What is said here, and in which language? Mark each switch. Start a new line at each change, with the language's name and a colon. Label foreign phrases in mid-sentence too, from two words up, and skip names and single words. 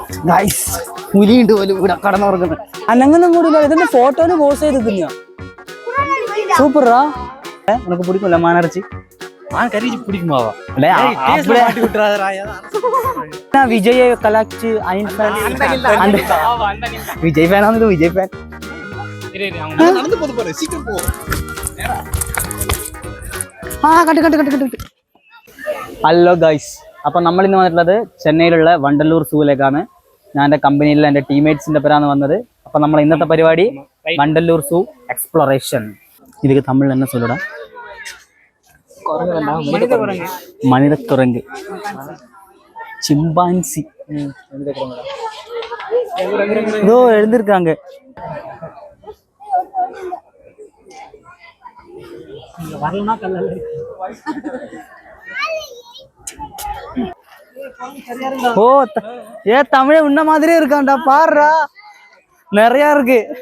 Malayalam: ഗൈസ് പുലിയുണ്ട് പോലും ഇവിടെ കടന്നുറങ്ങുന്നത്. അനങ്ങൊന്നും കൂടില്ല. ഇതിന്റെ ഫോട്ടോന് പോസ് ചെയ്ത് തിന്നാ സൂപ്പറാ.
Tamil: உனக்கு பிடிக்கும்ல மானரிச்சி? கறி பிடிக்குமாவா? விஜய் கலாச்சி விஜய் ஃபேனா? விஜய் ஃபேன்.
Malayalam: ഹലോ ഗൈസ്, അപ്പൊ നമ്മൾ ഇന്ന് വന്നിട്ടുള്ളത് ചെന്നൈയിലുള്ള വണ്ടല്ലൂർ സൂവിലേക്കാണ്. ഞാൻ എൻ്റെ കമ്പനിയിലെ എൻ്റെ ടീംമേറ്റ്സിന്റെ പേരാണ് വന്നത്. അപ്പൊ നമ്മൾ ഇന്നത്തെ പരിപാടി വണ്ടല്ലൂർ സൂ എക്സ്പ്ലോറേഷൻ.
Tamil: இதுக்கு தமிழ்ல என்ன சொல்லுடா? மனித குரங்கு, சிம்பான்சி இதோ எழுந்திருக்காங்க. ஓ ஏ தமிழ உன்ன மாதிரியே இருக்கான்டா, பாருடா நிறைய இருக்கு.